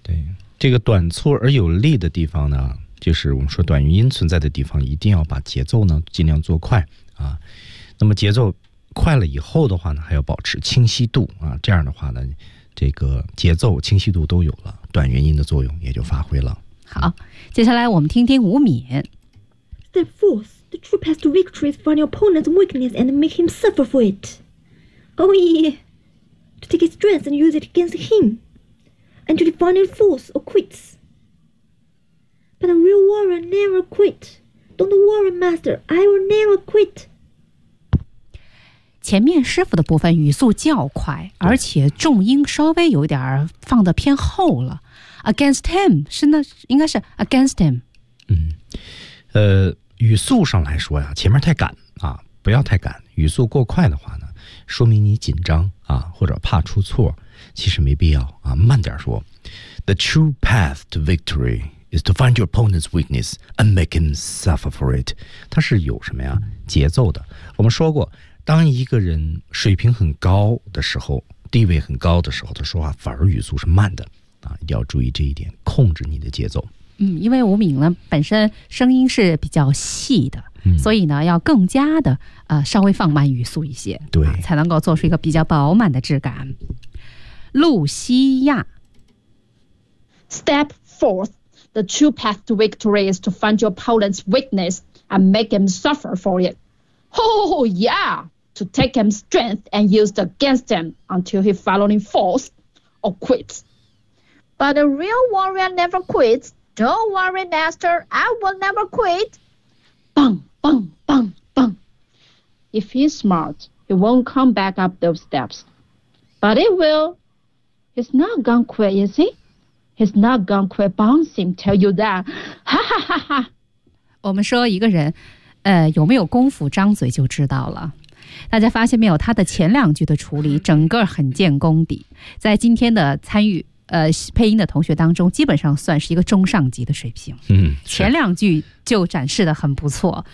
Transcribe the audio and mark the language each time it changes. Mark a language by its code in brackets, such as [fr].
[zh] 对，这个短促而有力的地方呢，就是我们说短音存在的地方，一定要把节奏呢尽量做快啊。那么节奏快了以后的话呢，还要保持清晰度啊。这样的话呢，这个节奏清晰度都有了，短音的作用也就发挥了。好，接下来我们听听吴敏。 [en] Step forth, the true path to victory is find your opponent's weakness and make him suffer for it. Oh yeah. To take his strength and use it against him, and to define his force or quits. But a real warrior never quit. Don't worry, master, I will never quit. [zh] 前面师傅的部分语速较快，而且重音稍微有点放得偏厚了。 [en] Against him [zh] 是那应该是 [en] against him。 [zh] 语速上来说呀，前面太赶啊，不要太赶。语速过快的话呢，说明你紧张啊，或者怕出错，其实没必要啊，慢点说。 [en] The true path to victory is to find your opponent's weakness and make him suffer for it. [zh] 它是有什么呀？节奏的。我们说过，当一个人水平很高的时候，地位很高的时候，他说话反而语速是慢的啊，一定要注意这一点，控制你的节奏。因为吴敏呢本身声音是比较细的，所以呢要更加的稍微放慢语速一些，对、才能够做出一个比较饱满的质感。露西亚。 [en] Step forth, the true path to victory is to find your opponent's weakness and make him suffer for it. Oh, yeah, to take him strength and use it against him until he finally falls or quits. But a real warrior never quits. Don't worry, master, I will never quit. Bang, bang, bang, bang. If he's smart, he won't come back up those steps. But he will. He's not gonna quit, is he? He's not gonna quit bouncing, tell you that. Ha ha ha ha. [zh] 我们说一个人有没有功夫张嘴就知道了。大家发现没有，他的前两句的处理整个很见功底。在今天的参与配音的同学当中，基本上算是一个中上级的水平。嗯，前两句就展示的很不错。